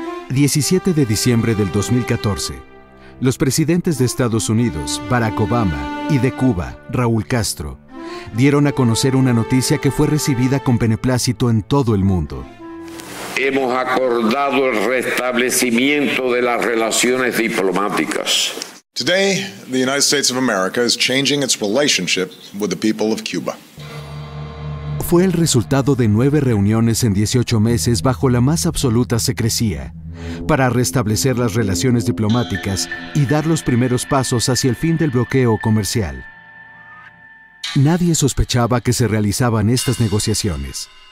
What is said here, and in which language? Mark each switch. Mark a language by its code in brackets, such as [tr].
[es] 17 de diciembre del 2014. Los presidentes de Estados Unidos, Barack Obama, y de Cuba, Raúl Castro, dieron a conocer una noticia que fue recibida con beneplácito en todo el mundo. Hemos acordado el restablecimiento de las relaciones diplomáticas. [en] Today, the United States of America is changing its relationship with the people of Cuba. [es] Fue el resultado de 9 reuniones en 18 meses bajo la más absoluta secrecía, para restablecer las relaciones diplomáticas y dar los primeros pasos hacia el fin del bloqueo comercial. Nadie sospechaba que se realizaban estas negociaciones.